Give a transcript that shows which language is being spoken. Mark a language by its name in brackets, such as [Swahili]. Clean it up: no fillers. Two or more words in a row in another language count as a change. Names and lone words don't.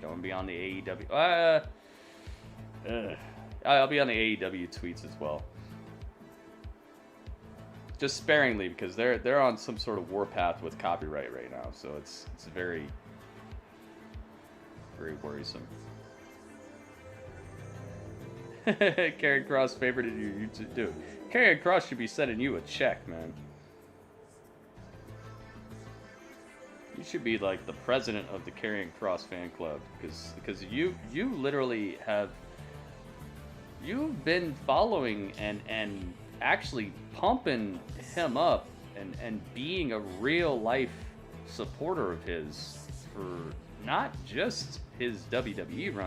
[English] I'm going to be on the AEW... I'll be on the AEW tweets as well. Just sparingly, because they're on some sort of warpath with copyright right now, so it's very... very worrisome. Karrion Kross favorited you, YouTube. Dude, Karrion Kross should be sending you a check, man. You should be like the president of the Karrion Kross fan club, because you literally have... you've been following and actually pumping him up and being a real life supporter of his for not just his WWE run.